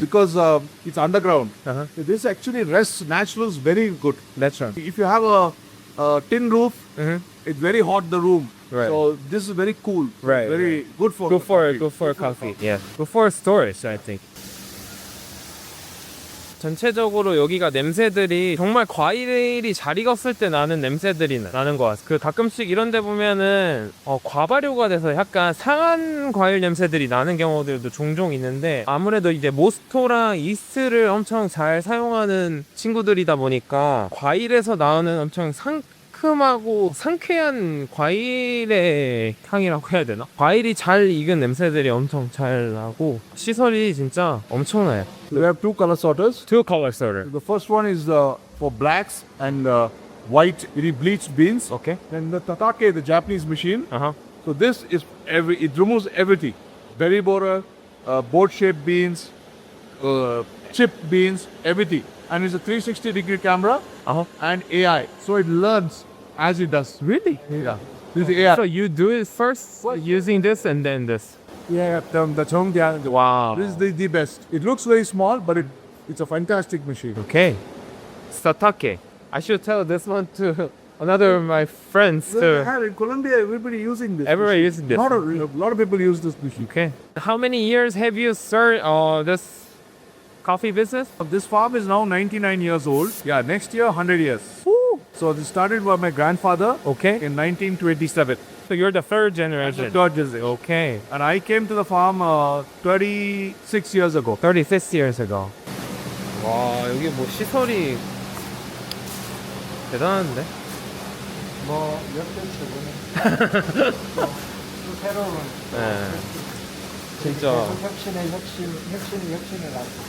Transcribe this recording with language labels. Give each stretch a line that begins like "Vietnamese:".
English: Because it's underground. Uh-huh. This actually rests naturals very good. That's right. If you have a tin roof, it's very hot the room. Right. So this is very cool. Right, Very good for Good for coffee. Yeah. Good for storage, I think.
Korean: 전체적으로 여기가 냄새들이 정말 과일이 잘 익었을 때 나는 냄새들이 나는 것 같아요. 그 가끔씩 이런 데 보면은 과발효가 돼서 약간 상한 과일 냄새들이 나는 경우들도 종종 있는데 아무래도 이제 모스토랑 이스트를 엄청 잘 사용하는 친구들이다 보니까 과일에서 나오는 엄청 상큼하고 상쾌한 과일의 향이라고 해야 되나? 과일이 잘 익은 냄새들이 엄청 잘 나고 시설이 진짜 엄청나요.
English: We have 2 color sorters. 2 color sorter. The first one is for blacks and white, very bleached beans. Okay. Then the tatake, the Japanese machine. Uh huh. So this is it removes everything. Berry borer, board-shaped beans, chipped beans, everything. And it's a 360-degree camera Uh huh. and AI. So it learns as it does. Really? Yeah. This is AI. So you do it first using this and then this. Yeah, the Chongdian. Wow. This is the best. It looks very small, but it's a fantastic machine. Okay. Satake. I should tell this one to another of my friends too. In Colombia, everybody using this. Everybody machine. using this. A lot of people use this machine. Okay. How many years have you started this coffee business? This farm is now 99 years old. Yeah, next year 100 years. Woo! So this started by my grandfather. Okay. In 1927. So you're the third generation. Dodges. Okay. And I came to the farm 36 years ago. 36 years ago.
Korean: 와, 여기 뭐 시설이 대단한데? 뭐 역대적으로 새로운 네. 진짜 혁신의 혁신을 하고